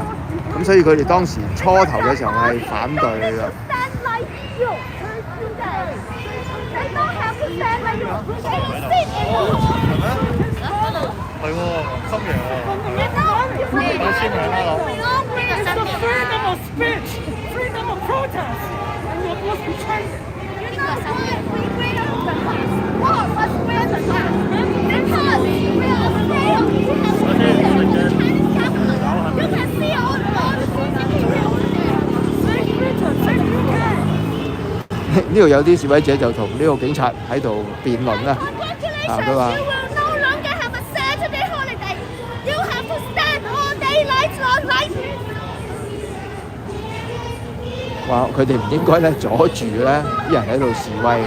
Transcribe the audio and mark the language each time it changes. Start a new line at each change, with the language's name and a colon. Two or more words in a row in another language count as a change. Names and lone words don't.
Cantonese: 咁所以佢哋當時初頭嘅時候係反對嘅。係喎，深夜喎。有簽名啦，
English: 攞。Freedom of speech, freedom of protest, and you're supposed to be changing. Because we don't want all of us wear the mask because we are afraid of Chinese capital. You can see all the CCTV over there. Save Britain, save UK.
Cantonese: 呢度有啲示威者就同呢個警察喺度辯論啦。佢話。話佢哋唔應該咧阻住咧啲人喺度示威㗎。